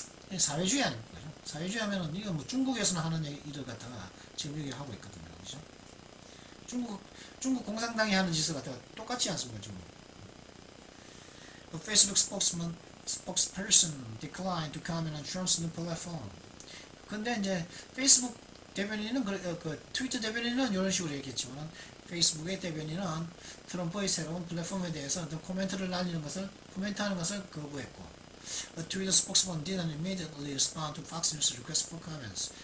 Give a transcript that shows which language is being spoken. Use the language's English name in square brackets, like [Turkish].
[Korean] 이게 사회주의 아닙니까? 사회주의 하면은 이거 뭐 중국에서는 하는 일을 갖다가 지금 여기 하고 있거든요. 그죠? 중국 공산당이 하는 짓을 갖다가 똑같지 않습니까? 지금. [English] The Facebook spokesperson declined to comment on Trump's new platform. [Korean] 근데 이제 페이스북 대변인은 그 트위터 대변인은 이런 식으로 얘기했지만 페이스북의 대변인은 트럼프의 새로운 플랫폼에 대해서 코멘트하는 것을 거부했고 [English] A Twitter spokesman didn't immediately respond to Fox News' request for comments.